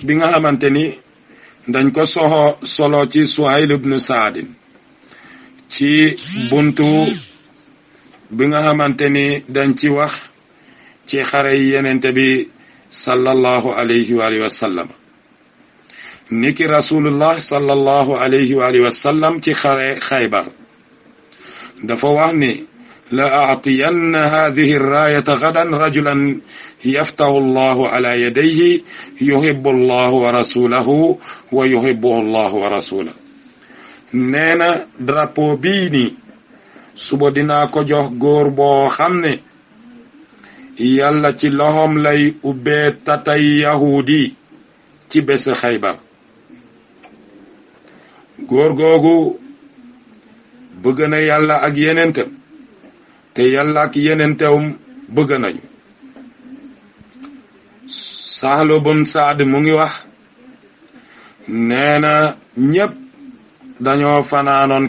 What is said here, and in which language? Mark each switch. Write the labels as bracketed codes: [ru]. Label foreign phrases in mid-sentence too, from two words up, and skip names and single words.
[wo] bi nga xamante ni dañ ko solo ci Suhayl ibn Sa'd ci buntu bi nga xamante ni dañ ci wax ci xare yi yenente bi [ar] صلى الله عليه وآله وسلم [wo] niki [ar] رسول الله صلى الله عليه وآله وسلم [wo] ci xare Xaybar dafa wax ni [ar] لأعطين هذه الراية غدا رجلا يفتح الله على يديه يحب الله ورسوله ويحبه الله ورسوله [wo] neena drapeau bii ni suba dinaa ko jox góor boo xam ne yàlla ci loxoom lay ubbee tatay yahudi ci bés Xaybar góor googu bëgg na yàlla ak yenentem te yàlla ak yenentewum bëgg nañu Sahlu bun Saad mu ngi wax nee na ñépp dañoo fanaanoon